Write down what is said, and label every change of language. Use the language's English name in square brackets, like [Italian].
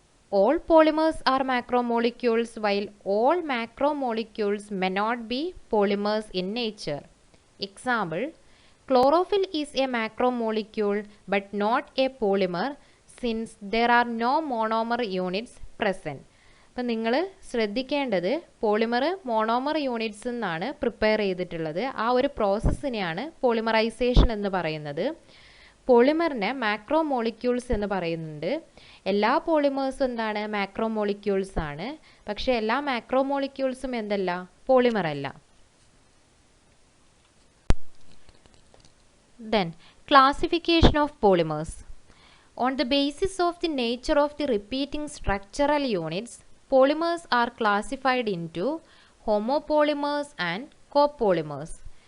[English] All polymers are macromolecules, while all macromolecules may not be polymers in nature. Example: chlorophyll is a macromolecule but not a polymer since there are no monomer units present. [Malayalam] അപ്പം നിങ്ങൾ ശ്രദ്ധിക്കേണ്ടത്, polymer monomer units എന്നാണ് prepare ചെയ്തിട്ടുള്ളത്. ആ ഒരു പ്രോസസ്സിനെയാണ് polymerisation എന്ന് പറയുന്നത്. പോളിമറിനെ macromolecules എന്ന് പറയുന്നുണ്ട്. എല്ലാ പോളിമേഴ്സും എന്താണ്? മാക്രോമോളിക്യൂൾസ് ആണ്. പക്ഷേ എല്ലാ മാക്രോമോളിക്യൂൾസും എന്തല്ല? പോളിമർ അല്ല. [English] Then, classification of polymers. On the basis of the nature of the repeating structural units, polymers are classified into homopolymers and copolymers.